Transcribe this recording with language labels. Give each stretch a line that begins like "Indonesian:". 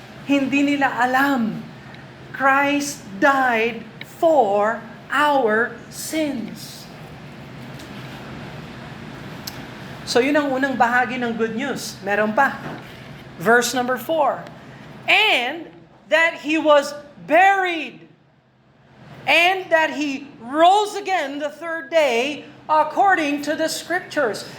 Filipino: Hindi nila alam,
English: Christ died for our sins.
Filipino: So yun ang unang bahagi ng good news. Meron pa. Verse number 4.
English: And that He was buried, and that He rose again the third day according to the Scriptures.